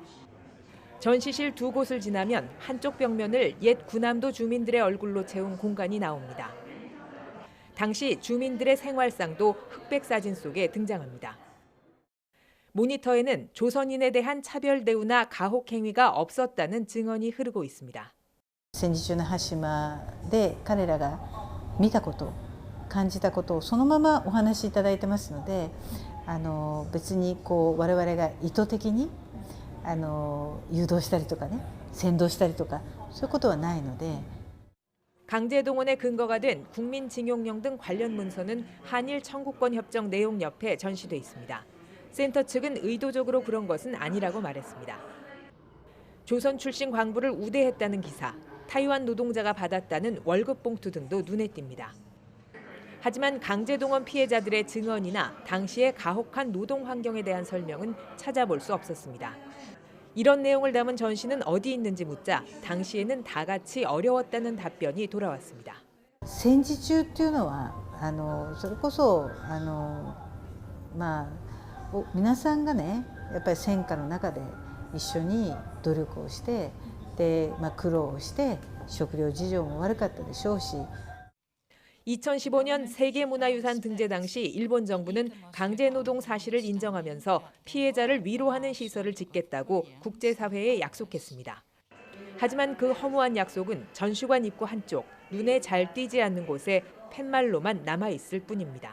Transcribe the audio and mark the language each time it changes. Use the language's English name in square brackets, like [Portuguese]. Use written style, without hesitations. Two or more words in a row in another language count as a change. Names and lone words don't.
[Korean] 전시실 두 곳을 지나면 한쪽 벽면을 옛 군함도 주민들의 얼굴로 채운 공간이 나옵니다. 당시 주민들의 생활상도 흑백 사진 속에 등장합니다. 모니터에는 조선인에 대한 차별 대우나 가혹 행위가 없었다는 증언이 흐르고 있습니다. [Japanese] 戦時中の羽島で彼らが見たこと、感じたことをそのままお話しいただいてますので、別に我々が意図的に誘導したりとかね、扇動したりとかそういうことはないので。 [Korean] 강제동원의 근거가 된 국민징용령 등 관련 문서는 한일 청구권 협정 내용 옆에 전시돼 있습니다. 센터 측은 의도적으로 그런 것은 아니라고 말했습니다. 조선 출신 광부를 우대했다는 기사, 타이완 노동자가 받았다는 월급 봉투 등도 눈에 띕니다. 하지만 강제동원 피해자들의 증언이나 당시의 가혹한 노동 환경에 대한 설명은 찾아볼 수 없었습니다. 이런 내용을 담은 전시는 어디 있는지 묻자 당시에는 다 같이 어려웠다는 답변이 돌아왔습니다. [Japanese] 戦時中っていうのはそれこそ皆さんがねやっぱり戦火の中で一緒に努力をしてで苦労をして食料事情も悪かったでしょうし [Korean] 2015년 세계문화유산 등재 당시 일본 정부는 강제노동 사실을 인정하면서 피해자를 위로하는 시설을 짓겠다고 국제사회에 약속했습니다. 하지만 그 허무한 약속은 전시관 입구 한쪽, 눈에 잘 띄지 않는 곳에 팻말로만 남아있을 뿐입니다.